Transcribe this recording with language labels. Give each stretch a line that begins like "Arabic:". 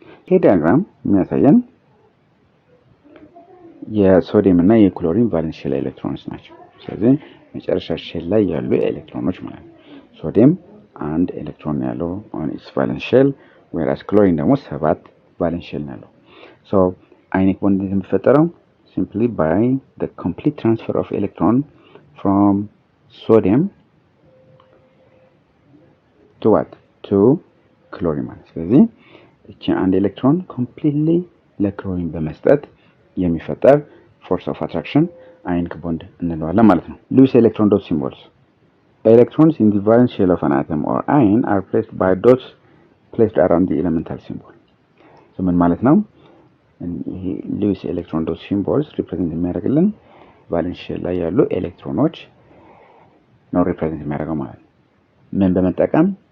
Amharic: ይሄ ዲያግራም የሚያሳየን የሶዲየም እና የክሎሪን ቫለንስ ሼል ኤሌክትሮንስ ናቸው። ስለዚህ መጨረሻ ሼል ላይ ያሉ ኤሌክትሮኖች ማለት ነው። ሶዲየም አንድ ኤሌክትሮን ያለው
English: on its valence shell,
Amharic: whereas ክሎሪን ደግሞ 7 ቫለንስ ሼል ያለው። so ionic bond የሚፈጠረው
English: simply by the complete transfer of electron from sodium to what? to chlorine
Amharic: ማለት ስለዚህ እቺ አንድ ኤሌክትሮን completely ለክሎሪን በመስጠት የሚፈጠር force of attraction ionic bond እንለዋለን ማለት ነው። Lewis electron dot symbols.
English: Electrons in the valence shell of an atom or ion are placed by dots placed around the elemental symbol.
Amharic: so ምን ማለት ነው? ይሄ Lewis electron dot symbols represent የሚያደርግልን ቫለንስ ሼል ላይ ያሉ ኤሌክትሮኖች ነው represent የሚያደርገው ማለት ነው። ምን በመጠቀም?